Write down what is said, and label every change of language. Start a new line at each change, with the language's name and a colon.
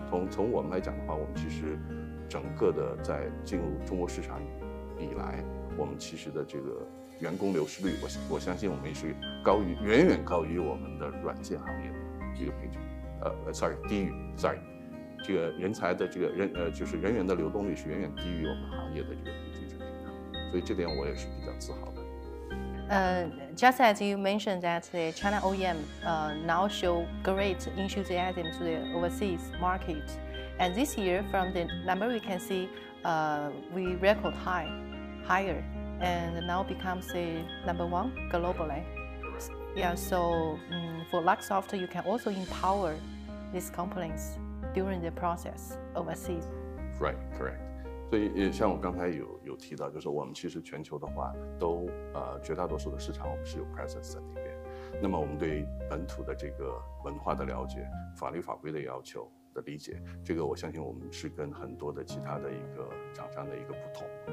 Chinese: 从我们来讲的话，我们其实整个的在进入中国市场以来，我们其实的这个员工流失率，我相信我们也是远远高于我们的软件行业的一个平均，低于这个人才的这个就是人员的流动率是远远低于我们行业的这个平均水平的，所以这点我也是比较自豪的。
English: Just as you mentioned that the China OEM now show great enthusiasm to the overseas market, and this year from the number we can see, we record higher, and now becomes the #1 globally. Yeah, so for Luxoft, you can also empower these companies during the process overseas. Right, correct.
Chinese: 所以像我刚才有提到，就是我们其实全球的话，都绝大多数的市场我们是有 presence 在那边。那么我们对本土的这个文化的了解、法律法规的要求的理解，这个我相信我们是跟很多的其他的一个厂商的一个不同。